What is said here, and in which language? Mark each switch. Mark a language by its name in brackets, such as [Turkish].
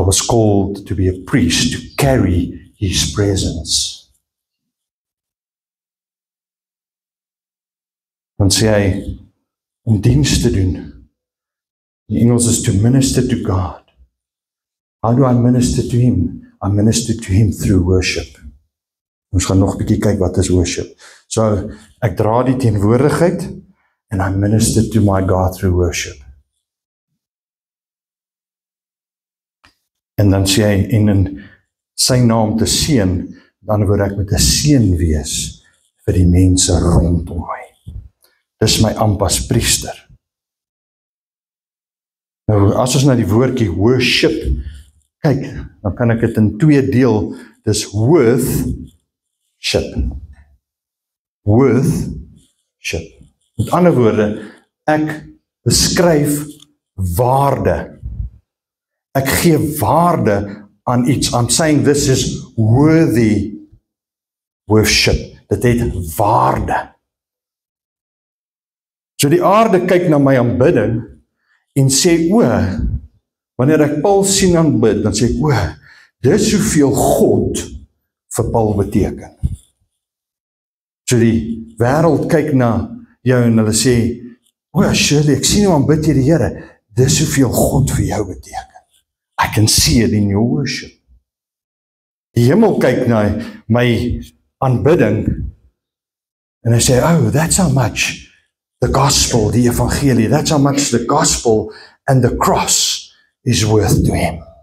[English] I was called to be a priest, to carry his presence. [Afrikaans] Dan sê hy, om diens te doen. In Engels is [English] to minister to God. How do I minister to him? I minister to him through worship. [Afrikaans] Ons gaan nog 'n bietjie kyk wat is worship. So, ek dra die teenwoordigheid [English] and I minister to my God through worship. [Afrikaans] En dan sê hy, en in sy naam te seën, dan word ek met 'n seën wees vir die mense rondom my. Dis my amp as priester. Nou, as ons na die woordjie worship kyk, dan kan ek dit in 2 deel. Dis worship. Worship. Met ander woorde, ek beskryf waarde. Ek gee waarde aan iets. [English] I'm saying this is worthy worship. [Afrikaans] Dit het waarde. So die aarde kyk na my aanbidding en sê, wanneer ek Paul sien aanbid, dan sê ek, dis hoeveel God vir Paul beteken. So die wêreld kyk na jou en hulle sê, O ja, Shirley, ek sien hoe aanbid jy die Here. Dis hoeveel God vir jou beteken. [English] I can see it in your worship. [Afrikaans] Die hemel kyk na my aanbidding en hy sê, [English] oh, that's how much the gospel, [Afrikaans] die evangelie, [English] that's how much the gospel and the cross is worth to him.